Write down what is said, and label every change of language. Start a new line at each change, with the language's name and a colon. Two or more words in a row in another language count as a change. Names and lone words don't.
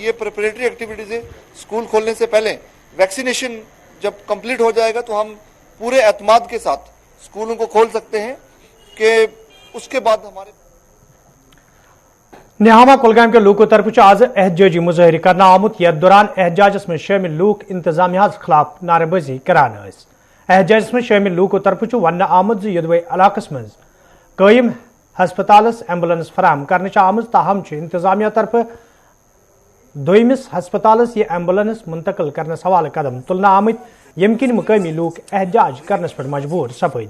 Hindi: ये प्रिपरेटरी एक्टिविटीज है, स्कूल खोलने से पहले वैक्सीनेशन जब कंप्लीट हो जाएगा तो हम पूरे एतमाद के साथ स्कूलों को खोल सकते हैं कि उसके बाद हमारे
Kashmiri: निहामा कुलगाम के लोगों तरफ आज एहतजाजी मुजाहरे करना आमुत यथ दौरान एहतजाजस में शामिल लोग इंतजामिया खिलाफ नारेबाजी करान। एहतजाजस में शामिल लोगों तरफ वन आमुत यदवे इलाकस मज कायम हस्पतालस एम्बुलेंस फराहम करने आमुत, ताहम इंतजामिया तरफ दोयमिस हस्पतालस ये एम्बुलेंस मुंतकिल करने हवाले कदम तुलना आमत यमकिन मुकामी लोग एहतजाज करने पर मजबूर सपद।